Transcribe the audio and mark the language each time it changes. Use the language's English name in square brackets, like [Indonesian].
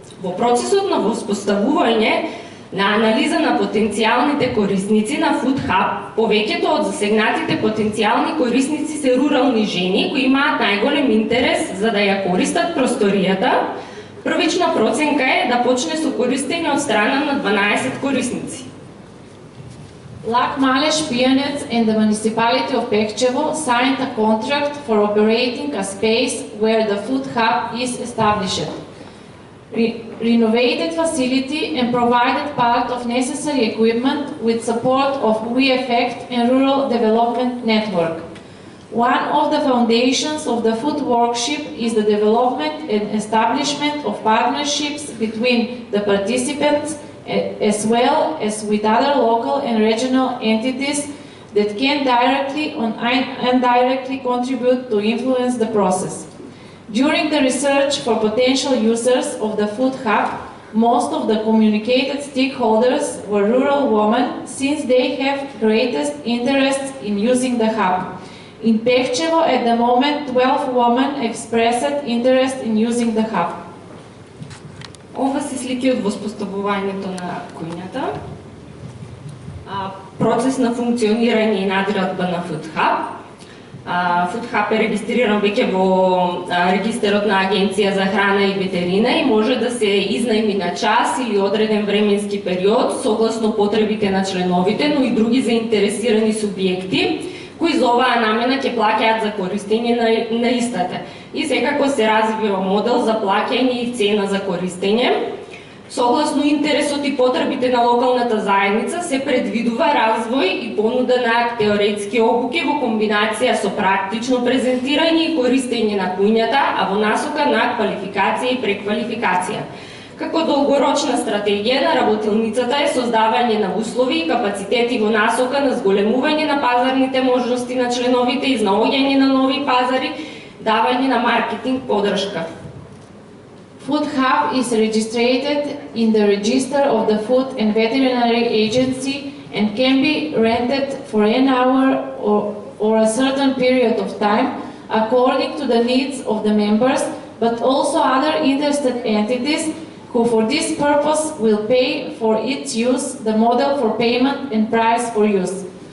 [Macedonian] Во процесот на воспоставување на анализа на потенцијалните корисници на Food Hub, повеќето од засегнатите потенцијални корисници се рурални жени кои имаат најголем интерес за да ја користат просторијата. Првична проценка е да почне со користење од страна на 12 корисници. [English] Lak Maleš Pijanec and the municipality of Pekčevo signed a contract for operating a space where the Food Hub is established. Renovated facility and provided part of necessary equipment with support of VFECT and Rural Development Network. One of the foundations of the food workshop is the development and establishment of partnerships between the participants as well as with other local and regional entities that can directly or indirectly contribute to influence the process. During the research for potential users of the Food Hub, most of the communicated stakeholders were rural women since they have greatest interest in using the hub. In Pekčevo, at the moment, 12 women expressed interest in using the hub. [Macedonian] Ова се слики од воспоставувањето на куњата, процес на функционирање и надградба на Food Hub. Food Hub е регистриран веќе во регистарот на Агенција за храна и ветерина и може да се изнајми на час или одреден временски период согласно потребите на членовите, но и други заинтересирани субјекти кои за оваа намена ќе плаќаат за користење на истата. И секако се развива модел за плаќање и цена за користење. Согласно интересот и потребите на локалната заедница се предвидува развој и понуда на теоретски обуки во комбинација со практично презентирање и користење на куњата, а во насока на квалификација и преквалификација. Како долгорочна стратегија на работилницата е создавање на услови и капацитети во насока на зголемување на пазарните можности на членовите, изнаоѓање на нови пазари, давање на маркетинг поддршка. [English] Food Hub is registered in the register of the Food and Veterinary Agency and can be rented for an hour or a certain period of time according to the needs of the members, but also other interested entities who for this purpose will pay for its use, the model for payment and price for use.